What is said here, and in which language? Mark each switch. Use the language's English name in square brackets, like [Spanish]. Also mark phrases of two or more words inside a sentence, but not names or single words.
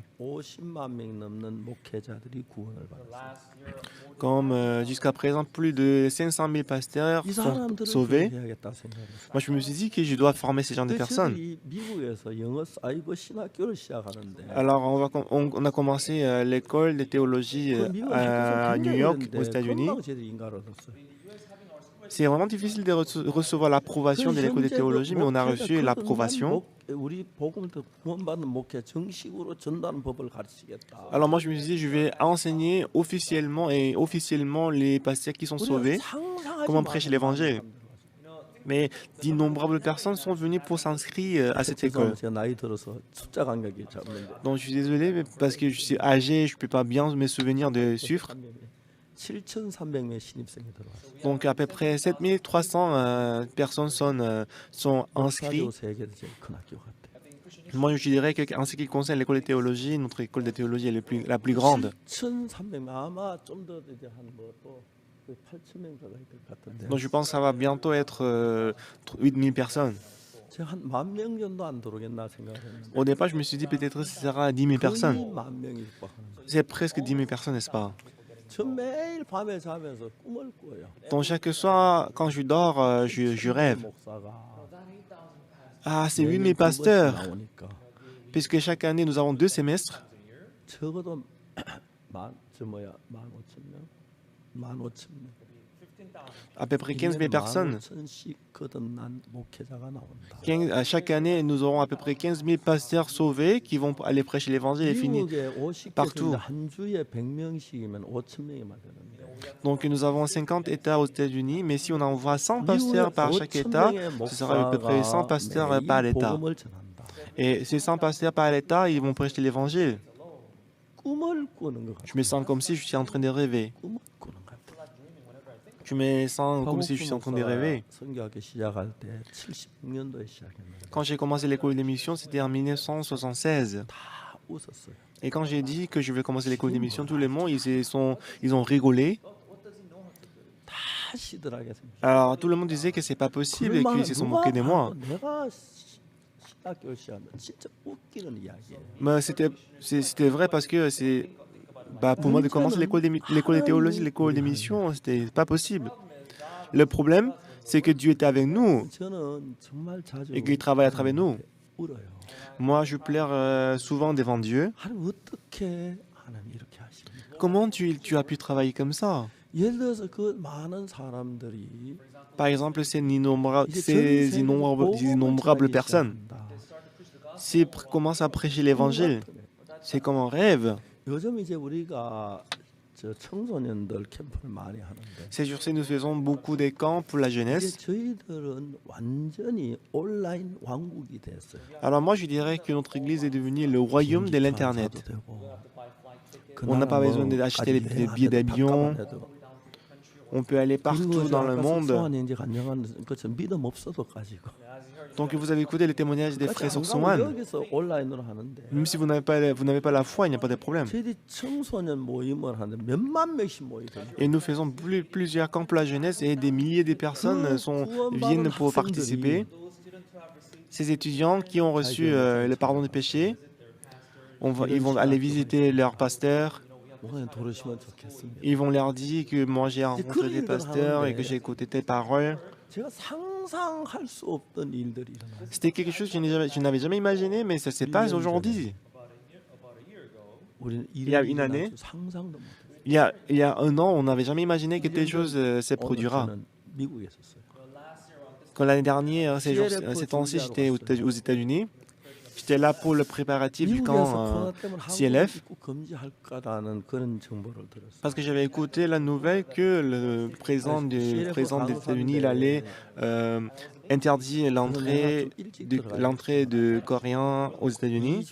[Korean] 50만 명 넘는 목회자들이 구원을 받았어요. [French] Comme jusqu'à présent, plus de 500 000 pasteurs [Korean] 이 [French] sont [Korean] 사람들을 [French] sauvés. [Korean] 교육해야겠다 생각했어요. [French] Moi, je me suis dit que je dois former ces genre de [Korean] 근데 [French] personnes. [Korean] 저들이 미국에서 영어 사이버 신학교를 시작하는데 [French] Alors, on a commencé l'école de théologie [Korean] 그 미국 [French] à [Korean] 학교에서 [French] New [Korean] 굉장히 [French] York, [Korean] 어려운데 [French] aux États-Unis. [Korean] 금방 저들이 인가를 얻었어요. [French] C'est vraiment difficile de recevoir l'approbation de l'école de théologie, mais on a reçu l'approbation. [Korean] 우리 복음을 구원받는 목회 정식으로 전도하는 법을 가르치겠다. [French] Alors moi, je me suis dit, je vais enseigner officiellement les pasteurs qui sont sauvés comment prêcher l'évangile. Mais d'innombrables personnes sont venues pour s'inscrire à cette école. [Korean] 제가 나이 들어서 숫자 감각이 잡는데 [French] Donc je suis désolé, mais parce que je suis âgé, je ne peux pas bien me souvenir de chiffres. [Korean] 7,300명 신입생이 들어왔어요. [French] Donc à peu près 7300 personnes sont inscrites. [Korean] 역사적으로 세계에서 제일 큰 학교 같아요. [French] Moi, je dirais qu'en ce qui concerne l'école de théologie, notre école de théologie est la plus grande. [Korean] 7,300명 아마 좀 더 이제 한뭐또 8,000명 가까이 될 것 같은데. [French] Donc je pense que ça va bientôt être 8000 personnes. [Korean] 제가 한 10,000명 정도 안 들어오겠나 생각했는데. [French] Au départ, je me suis dit peut-être ce sera 10 000 personnes. [Korean] 10,000명이 육박하는 거예요. [French] C'est presque 10 000 personnes, n'est-ce pas? [Korean] 저 매일 밤에 자면서 꿈을 꿔요. [French] Donc chaque soir, quand je dors, je rêve. [Korean] 목사가 [French] Ah, c'est 8 000 [Korean] 매년 두 번씩 [French] pasteurs. [Korean] 나오니까 [French] Puisque chaque année, nous avons 2 semestres. [Korean] 적어도 15,000명, 15,000명. [French] À peu près 15 000 personnes. [Korean] 15,000씩 거듭난 목회자가 나온다. [French] Chaque année, nous aurons à peu près 15 000 pasteurs sauvés qui vont aller prêcher l'évangile et finir. [Korean] 미국에 50개 [French] partout. [Korean] 주인데 한 주에 100명씩이면 5,000명이면 되는데. [French] Donc nous avons 50 États aux États-Unis, mais si on envoie 100 pasteurs par chaque État, ce sera à peu près 100 pasteurs par État. [Korean] 복음을 전한다. [French] Et ces 100 pasteurs par État, ils vont prêcher l'évangile. [Korean] 꿈을 꾸는 것 같아. [French] Je me sens comme si je suis en train de rêver. [Korean] 꿈을 꾸는 것 같아. [French] Je me sens comme si je suis en train de rêver. [Korean] 선교학교 시작할 때 76년도에 시작했는데 [French] Quand j'ai commencé l'école d'émission, c'était en 1976. [Korean] 다 웃었어요. [French] Et quand j'ai dit que je vais commencer l'école d'émission, tout le monde, ils ont rigolé. [Korean] 다 시들하게 생겼어요. [French] Alors tout le monde disait que c'est pas possible et qu'ils se sont moqués de moi. [Korean] 내가 신학교 시작하면 진짜 웃기는 이야기예요. [French] Mais c'était vrai parce que pour moi de commencer l'école de théologie, l'école d'émission, c'était pas possible. Le problème, c'est que Dieu était avec nous [Korean] 저는 정말 자주 [French] et qu'il travaille à travers nous. [Korean] 울어요. [French] Moi, je pleure souvent devant Dieu. [Korean] 하나님 어떻게 하나님 이렇게 하십니까? [French] Comment tu as pu travailler comme ça? [Korean] 예를 들어서 그 많은 사람들이 [French] Par exemple, ces innombrables personnes, s'ils commencent à prêcher l'évangile, c'est comme un rêve. [Korean] 요즘 이제 우리가 저 청소년들 캠프를 많이 하는데 [French] Ces jours-ci, nous faisons beaucoup de camps pour la [Korean] 이제 [French] jeunesse. [Korean] 저희들은 완전히 온라인 왕국이 됐어요. [French] Alors moi, je dirais que notre église est devenue le royaume de l'Internet. On n'a pas besoin d'acheter des billets d'avion. On peut aller partout dans le monde. [Korean] 믿음 없어도 가지고. [French] Donc vous avez écouté les témoignages des frères sur [Korean] 그러니까 [French] Swan. [Korean] 여기서 온라인으로 하는데 [French] Même si vous n'avez pas la foi, il n'y a pas de problème. [Korean] 저희들이 청소년 모임을 하는데 몇만 명씩 모이거든요. [French] Et nous faisons plusieurs camps pour la jeunesse et des milliers de personnes viennent pour participer. Ces étudiants qui ont reçu le pardon des péchés, ils vont aller visiter leur pasteur. [Korean] 목사님 들으시면 좋겠습니다. [French] Ils vont leur dire que moi j'ai rencontré des pasteurs et que j'ai écouté tes paroles. [Korean] 제가 상상할 수 없던 일들이 일어나요. [French] C'était quelque chose que je n'avais jamais imaginé, mais ça se passe aujourd'hui. [Korean] 우리는 [French] Il y a une année, [Korean] 상상도 못했어요. [French] il y a un an, on n'avait jamais imaginé que telle chose se produira. [Korean] 저는 미국에 있었어요. [French] Quand l'année dernière, ces temps-ci, j'étais aux États-Unis. J'étais là pour le préparatif du camp CLF parce que j'avais écouté la nouvelle que le président des États-Unis il allait interdire l'entrée de Coréens aux États-Unis.